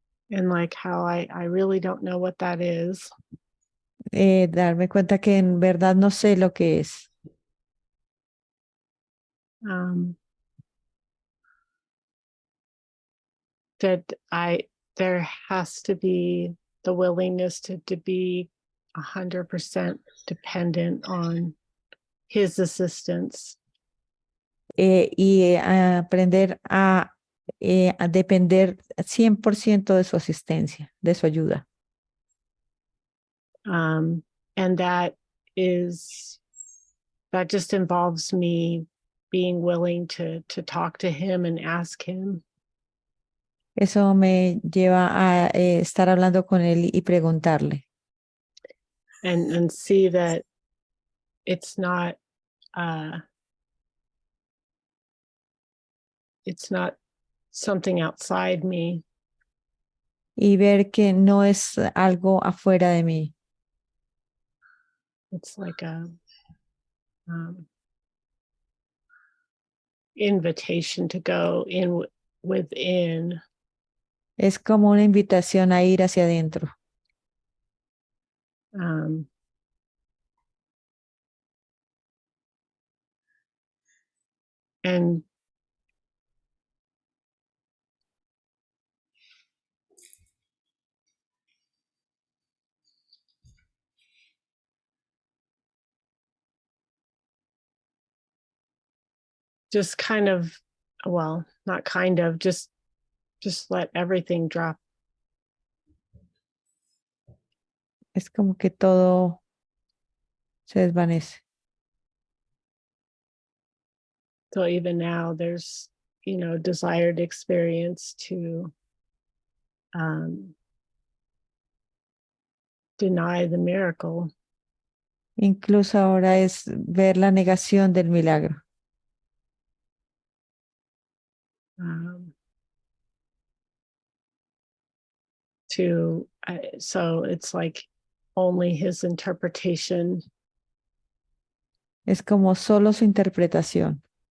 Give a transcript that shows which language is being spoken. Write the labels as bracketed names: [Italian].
[English] and like how I really don't know what that is. [Spanish] Darme cuenta que en verdad no sé lo que es. [English] That there has to be the willingness to be 100% dependent on his assistance. [Spanish] Y aprender a depender 100% de su asistencia, de su ayuda. [English] And that just involves me being willing to talk to him and ask him. [Spanish] Eso me lleva a estar hablando con él y preguntarle. [English] And see that it's not something outside me. [Spanish] Y ver que no es algo afuera de mí. [English] It's like a invitation to go in within. [Spanish] Es como una invitación a ir hacia adentro. [English] And just kind of, well, not kind of, just let everything drop. [Spanish] Es como que todo se desvanece. [English] So even now there's, desired experience to deny the miracle. [Spanish] Incluso ahora es ver la negación del milagro. [English] So it's like only his interpretation. [Spanish] Es como solo su interpretación.